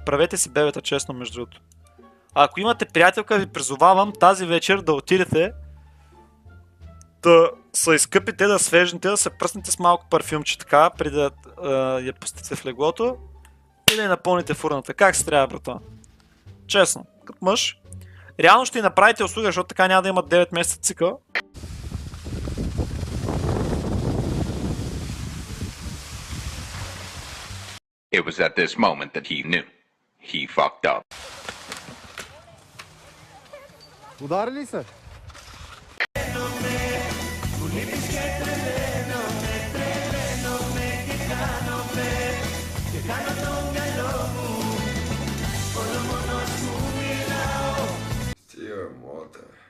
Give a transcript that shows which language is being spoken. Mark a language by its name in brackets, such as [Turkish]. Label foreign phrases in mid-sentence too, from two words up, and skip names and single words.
[Bulgarian] Правете си бебета, честно, между другото. Ако имате приятелка, ви призовавам тази вечер да отидете да се изкъпите, да свежнете, да се пръснете с малко парфюмче така, преди да я пустите в леглото и да я напълните фурната. Как се трябва, брато? Честно, като мъж. Реално ще й направите услуга, защото така няма да имат 9 месеца цикъл. [English] It was at this moment that he knew. He fucked up. [Bulgarian] Удари ли се? Стига, моята.